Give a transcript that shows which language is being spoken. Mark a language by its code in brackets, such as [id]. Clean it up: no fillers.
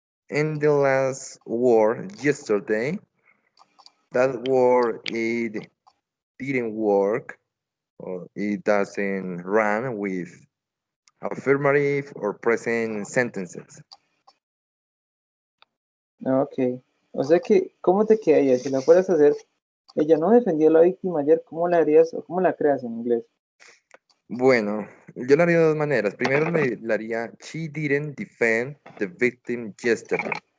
[en] And the last word, yesterday, that word it didn't work or it doesn't run with affirmative or present sentences. Ok. [es] O sea que, ¿cómo te quedaría? Si la fueras a hacer, ella no defendió a la víctima ayer, ¿cómo la harías o cómo la creas en inglés? Bueno, yo lo haría de dos maneras. Primero le haría [en] she didn't defend the victim yesterday.